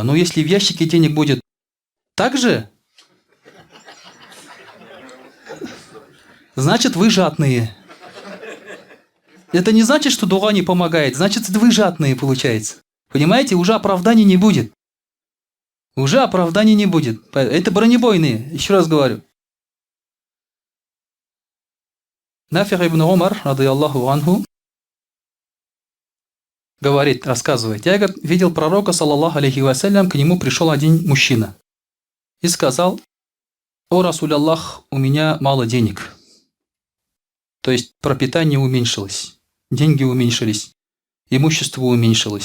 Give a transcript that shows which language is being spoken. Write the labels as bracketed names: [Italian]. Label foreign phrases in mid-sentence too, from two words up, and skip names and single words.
[Russian] Но если в ящике денег будет так же, значит вы жадные. Это не значит, что дуа не помогает. Значит, вы жадные, получается. Понимаете? Уже оправданий не будет. Это бронебойные, еще раз говорю. Нафи ибн Умар, [Arabic] رضي الله عنه, [Russian] рассказывает: я видел пророка, [Arabic] صلى الله عليه وسلم, [Russian] к нему пришел один мужчина и сказал: о [Arabic] رسول الله, [Russian] у меня мало денег. То есть пропитание уменьшилось, деньги уменьшились, имущество уменьшилось.